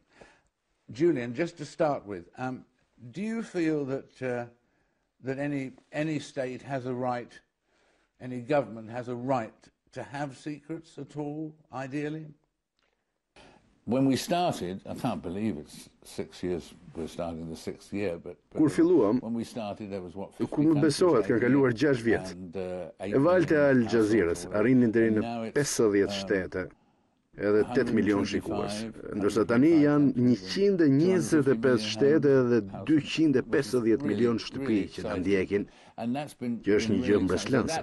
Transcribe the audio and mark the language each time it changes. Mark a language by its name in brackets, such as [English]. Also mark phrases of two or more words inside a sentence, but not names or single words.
[English] Julian, just to start with, do you feel that any state has a right, any government has a right to have secrets at all, ideally? When we started, I can't believe it's 6 years, we're starting the 6th year, but [Albanian] Kur filluam, [English] when we started there was what, 50 [Albanian] ku më besohet kanë kaluar 6 vjet. E valët e Al Jazeerës arrinin deri në 50 shtete, edhe 8 milion shikues, ndërsa tani janë 125 shtete dhe 250 milion shtëpi që ta ndjekin, që është një gjë mbreslënse.